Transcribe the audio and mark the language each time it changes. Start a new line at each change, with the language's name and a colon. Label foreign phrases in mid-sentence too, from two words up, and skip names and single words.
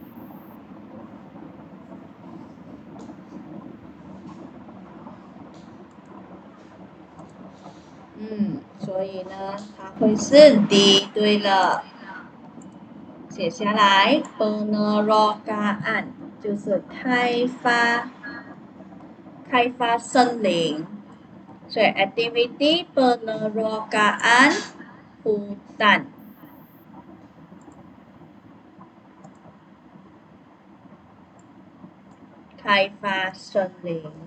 Chinese: 所以呢，它会是 D。对了，写下来 penerokaan 就是开发森林。
Malay: 所以 activity penerokaan hutan。
Chinese: 开发森林。